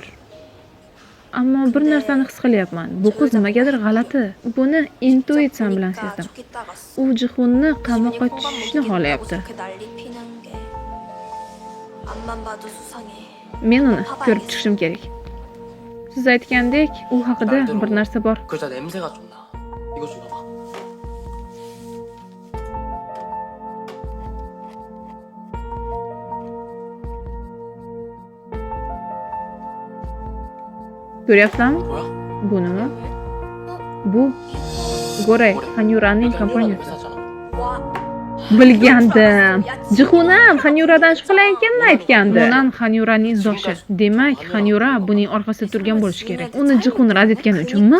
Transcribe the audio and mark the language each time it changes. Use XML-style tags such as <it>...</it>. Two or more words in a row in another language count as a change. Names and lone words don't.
<uz>Ammo bir narsani his qilyapman. Bu qiz nimagadir g'alati. Buni intuitsiyam bilan sezdim. U Jixunni qamoqqa tushishni xohlayapti. Men uni ko'rib chiqishim kerak. Siz aytgandek, u haqida bir narsa bor.</uz> <ko>그자 냄새가 좀 나. 이거 좀 봐봐.</ko> <uz>Ko'ryapsanmi?</uz> <ko>뭐야?</ko> <uz>Bu nima? Bu Goray Xanyuraning kompaniyasi.</uz> <ko>회사잖아.</ko> <uz>Bilgandim. Jixun ham Xanyuradan shug'ullanayotganini aytgandi. Bundan Xanyuraning zoshi. Demak, Xanyura buning orqasida turgan bo'lishi kerak. Uni Jixun rad etgani uchunmi?</uz>